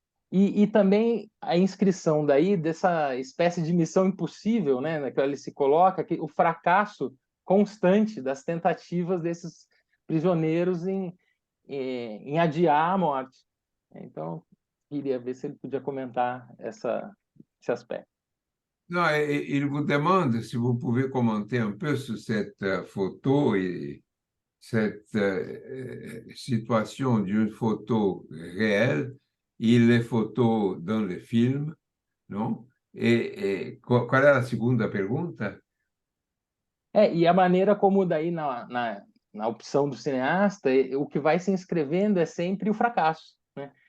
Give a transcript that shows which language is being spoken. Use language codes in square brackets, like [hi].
[pt] E também a inscrição daí dessa espécie de missão impossível, né, na que ele se coloca, que o fracasso constante das tentativas desses prisioneiros em adiar a morte. Então, queria ver se ele podia comentar esse aspecto. [fr] Non, il vous demande si vous pouvez commenter un peu sur cette photo et cette situation d'une photo réelle et les photos dans le film, non? [pt] Qual era a segunda pergunta? E a maneira como daí na opção do cineasta, o que vai se inscrevendo é sempre o fracasso, né?